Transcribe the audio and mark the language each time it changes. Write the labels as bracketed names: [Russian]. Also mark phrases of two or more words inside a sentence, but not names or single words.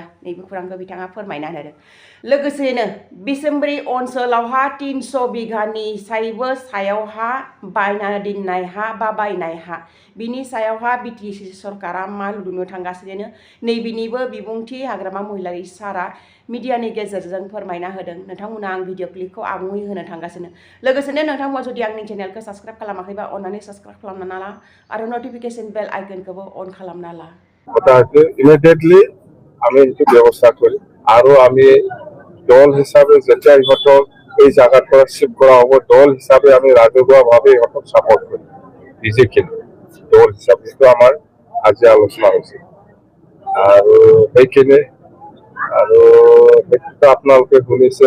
[Bodo] नैबे खौरांखौ बिथाङा फोरमायना होदों। लोगोसेनो बिसोम्बरि ओनसोलावहा 300 बिघानि सायावहा बायना दोननाय हा बा बायनाय हा, बिनि सायावहा बिटिसि सरकारा मा लुनो थांगासिनो, नैबेनिबो बिबुंथि हाग्रामा महिलारि सारा मिडियानि गेजेरजों फोरमायना होदों। नोंथांमोना आं भिडिअ क्लिपखौ आबुङै होनो थांगासिनो। लोगोसेनो नोंथांमोना जुदि आंनि चेनेलखौ साबस्क्राइब खालामाखैबा अन्नानै साबस्क्राइब खालामना ला, आरो [English] notification bell [Bodo] आइकनखौबो अन खालामना ला। [Assamese] ইমিডিয়েটলি আমি এইটো ব্যৱস্থা কৰিম, আৰু আমি দল হিচাপে যেতিয়া ইহঁতক এই জাগাৰ পৰা শিফ্ট কৰা হ'ব, দল হিচাপে আমি ৰাজহুৱাভাৱে ইহঁতক ছাপৰ্ট কৰিম। বিজেপিৰ দল হিচাপে এইটো আমাৰ আজি আলোচনা হৈছে, আৰু সেইখিনি আৰু সেইটোতো আপোনালোকে শুনিছে।